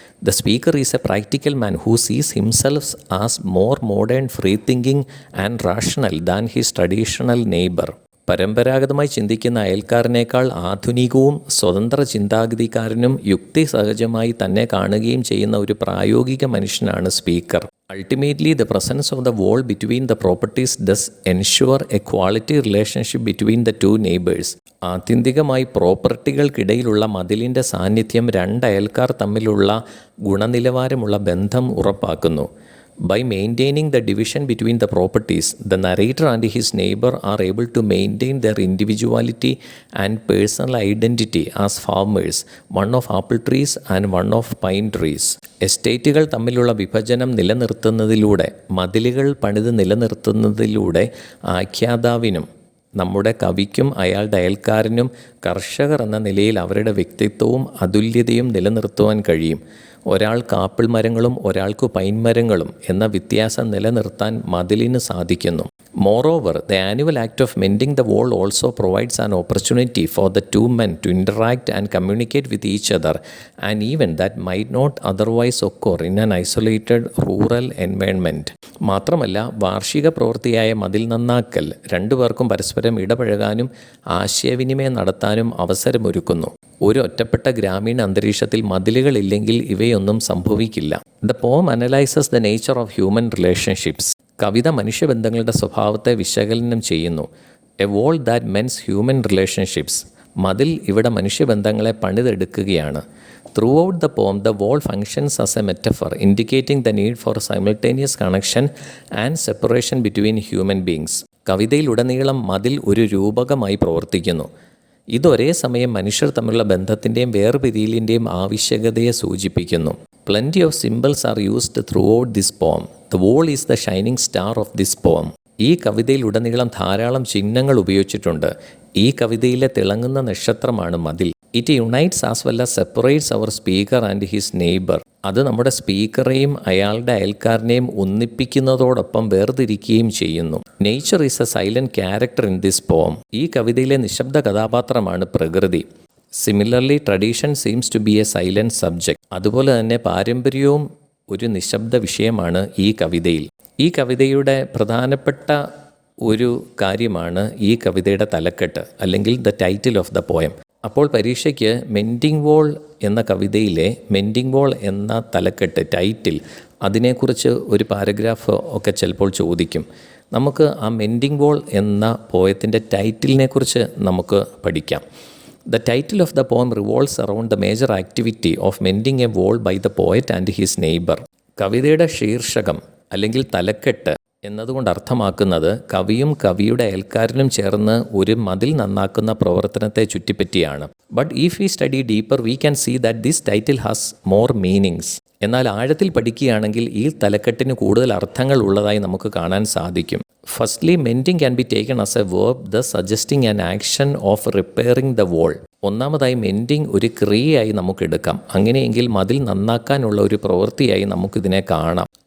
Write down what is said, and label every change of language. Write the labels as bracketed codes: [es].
[en] The speaker is a practical man who sees himself as more modern, free thinking and rational than his traditional neighbour. [ml] പരമ്പരാഗതമായി ചിന്തിക്കുന്ന അയൽക്കാരനേക്കാൾ ആധുനികവും സ്വതന്ത്ര ചിന്താഗതിക്കാരനും യുക്തിസഹജമായി തന്നെ കാണുകയും ചെയ്യുന്ന ഒരു പ്രായോഗിക മനുഷ്യനാണ് speaker. [en] Ultimately, the presence of the wall between the properties does ensure a quality relationship between the two neighbors. [ml] ആത്യന്തികമായി പ്രോപ്പർട്ടികൾക്കിടയിലുള്ള മതിലിൻ്റെ സാന്നിധ്യം രണ്ട് അയൽക്കാർ തമ്മിലുള്ള ഗുണനിലവാരമുള്ള ബന്ധം ഉറപ്പാക്കുന്നു. [en] By maintaining the division between the properties, the narrator and his neighbor are able to maintain their individuality and personal identity as farmers, one of apple trees and one of pine trees. [ml] എസ്റ്റേറ്റുകൾ തമ്മിലുള്ള വിഭജനം നിലനിർത്തുന്നതിലൂടെ, മതിലുകൾ പണിത് നിലനിർത്തുന്നതിലൂടെ ആഖ്യാതാവിനും നമ്മുടെ കവിക്കും അയാളുടെ അയൽക്കാരനും കർഷകർ എന്ന നിലയിൽ അവരുടെ വ്യക്തിത്വവും അതുല്യതയും നിലനിർത്തുവാൻ കഴിയും. ഒരാൾക്ക് ആപ്പിൾ മരങ്ങളും ഒരാൾക്ക് പൈൻ മരങ്ങളും എന്ന വ്യത്യാസം നിലനിർത്താൻ മതിലിന് സാധിക്കുന്നു. [en] Moreover, the annual act of mending the wall also provides an opportunity for the two men to interact and communicate with each other, an event that might not otherwise occur in an isolated rural environment. [ml] മാത്രമല്ല, വാർഷിക പ്രവൃത്തിയായ മതിൽ നന്നാക്കൽ രണ്ടുപേർക്കും പരസ്പരം ഇടപഴകാനും ആശയവിനിമയം നടത്താനും അവസരമൊരുക്കുന്നു. ഒരു ഒറ്റപ്പെട്ട ഗ്രാമീണ അന്തരീക്ഷത്തിൽ മതിലുകളില്ലെങ്കിൽ ഇവയൊന്നും സംഭവിക്കില്ല. [en] The poem analyzes the nature of human relationships. [ml] കവിത മനുഷ്യബന്ധങ്ങളുടെ സ്വഭാവത്തെ വിശകലനം ചെയ്യുന്നു. [en] A wall that mends human relationships. [ml] മതിൽ ഇവിടെ മനുഷ്യബന്ധങ്ങളെ പണിതെടുക്കുകയാണ്. [en] Throughout the poem the wall functions as a metaphor indicating the need for simultaneous connection and separation between human beings. [ml] കവിതയിലുടനീളം മതിൽ ഒരു രൂപകമായി പ്രവർത്തിക്കുന്നു. ഇതൊരേ സമയം മനുഷ്യർ തമ്മിലുള്ള ബന്ധത്തിൻ്റെയും വേർപിരിയലിൻ്റെയും ആവശ്യകതയെ സൂചിപ്പിക്കുന്നു. [en] Plenty of symbols are used throughout this poem. The wall is the shining star of this poem. [ml] ഈ കവിതയിലുടനീളം ധാരാളം ചിഹ്നങ്ങൾ ഉപയോഗിച്ചിട്ടുണ്ട്. ഈ കവിതയിലെ തിളങ്ങുന്ന നക്ഷത്രമാണ് മതിൽ. [en] It unites as well as separates our speaker and his neighbour. [ml] അത് നമ്മുടെ സ്പീക്കറെയും അയാളുടെ അയൽക്കാരനെയും ഒന്നിപ്പിക്കുന്നതോടൊപ്പം വേർതിരിക്കുകയും ചെയ്യുന്നു. [en] Nature is a silent character in this poem. [ml] ഈ കവിതയിലെ നിശബ്ദ കഥാപാത്രമാണ് പ്രകൃതി. [en] Similarly tradition seems to be a silent subject. [ml] അതുപോലെ തന്നെ പാരമ്പര്യവും ഒരു നിശബ്ദ വിഷയമാണ് ഈ കവിതയിൽ. ഈ കവിതയുടെ പ്രധാനപ്പെട്ട ഒരു കാര്യമാണ് ഈ കവിതയുടെ തലക്കെട്ട്, അല്ലെങ്കിൽ [en] The title of the poem. [ml] അപ്പോൾ പരീക്ഷയ്ക്ക് മെൻഡിങ് വോൾ എന്ന കവിതയിലെ മെൻഡിങ് വോൾ എന്ന തലക്കെട്ട്, ടൈറ്റിൽ, അതിനെക്കുറിച്ച് ഒരു പാരഗ്രാഫ് ഒക്കെ ചിലപ്പോൾ ചോദിക്കും. നമുക്ക് ആ മെൻഡിങ് വോൾ എന്ന പോയത്തിൻ്റെ ടൈറ്റിലിനെക്കുറിച്ച് നമുക്ക് പഠിക്കാം. [en] The title of the poem revolves around the major activity of mending a wall by the poet and his neighbor. [ml] കവിതയുടെ ശീർഷകം അല്ലെങ്കിൽ തലക്കെട്ട് എന്നതുകൊണ്ട് അർത്ഥമാക്കുന്നത് കവിയും കവിയുടെ അയൽക്കാരനും ചേർന്ന് ഒരു മതിൽ നന്നാക്കുന്ന പ്രവർത്തനത്തെ ചുറ്റിപ്പറ്റിയാണ്. [en] But if we study deeper we can see that this title has more meanings. [ml] എന്നാൽ ആഴത്തിൽ പഠിക്കുകയാണെങ്കിൽ ഈ തലക്കെട്ടിന് കൂടുതൽ അർത്ഥങ്ങൾ ഉള്ളതായി നമുക്ക് കാണാൻ സാധിക്കും. [en] Firstly, mending can be taken as a verb, thus suggesting an action of repairing the wall. [ml] ഒന്നാമതായി മെൻഡിങ് ഒരു ക്രിയയായി നമുക്കെടുക്കാം. അങ്ങനെയെങ്കിൽ മതിൽ നന്നാക്കാനുള്ള ഒരു പ്രവൃത്തിയായി നമുക്കിതിനെ കാണാം.